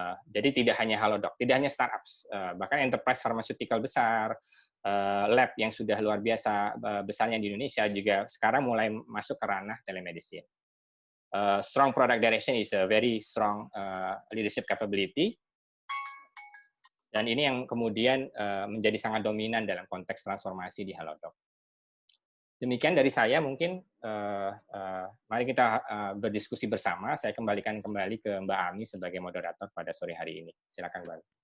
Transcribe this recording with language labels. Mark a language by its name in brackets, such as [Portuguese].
[Indonesian] Jadi tidak hanya Halodoc, tidak hanya startups, bahkan enterprise pharmaceutical besar, lab yang sudah luar biasa besarnya di Indonesia juga sekarang mulai masuk ke ranah telemedicine. [English] Strong product direction is a very strong leadership capability. [Indonesian] Dan ini yang kemudian menjadi sangat dominan dalam konteks transformasi di Halodoc. Demikian dari saya, mungkin mari kita berdiskusi bersama. Saya kembalikan kembali ke Mbak Ami sebagai moderator pada sore hari ini. Silakan, Mbak.